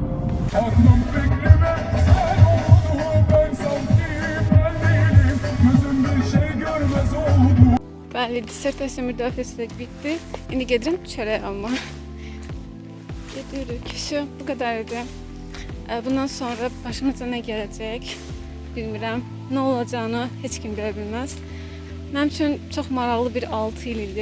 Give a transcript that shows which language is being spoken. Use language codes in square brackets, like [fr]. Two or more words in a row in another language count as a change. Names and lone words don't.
[tr] Aklım fikrime sen oldun ben sanki ben değilim gözüm [az] Bəli, dissertasiya müdafiəsi də bitdi. İndi gedirəm çörək almağa. Gedirik. Bu qədər idi. Bundan sonra başımıza nə gələcək bilmirəm. Nə olacağını heç kim bilə bilməz. Mənim üçün çox maraqlı bir 6 il idi.